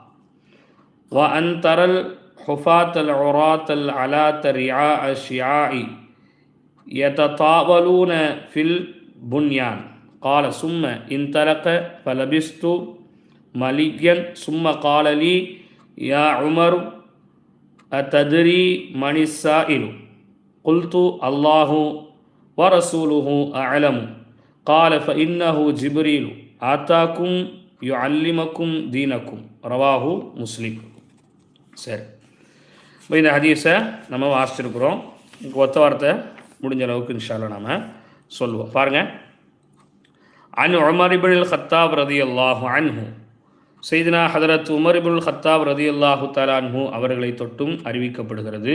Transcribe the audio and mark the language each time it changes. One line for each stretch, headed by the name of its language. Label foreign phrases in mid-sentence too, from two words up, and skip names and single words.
Arabic: وأن ترى الحفاة العراة العلاة رعاء الشعاع يتطاولون في البنيان قال ثم انطلق فلبست مليا ثم قال لي يا عمر أتدري من السائل قلت الله ورسوله أعلم قال فإنه جبريل آتاكم يعلمكم دينكم رواه முஸ்லிம்.
Tamil: சரி, இப்போ இந்த ஹதீஸை நம்ம வாசிச்சிருக்கிறோம். ஒத்த வார்த்தை முடிஞ்ச அளவுக்கு
Arabic: إن شاء الله
Tamil: நாம சொல்லுவோம். பாருங்கள்,
Arabic: عن عمر ابن الخطاب رضي الله عنه,
Tamil: செய்தினா ஹதரத் உமர் இப்னுல் கத்தாப்
Arabic: رضي الله تعالى عنه
Tamil: அவர்களை தொட்டும் அறிவிக்கப்படுகிறது.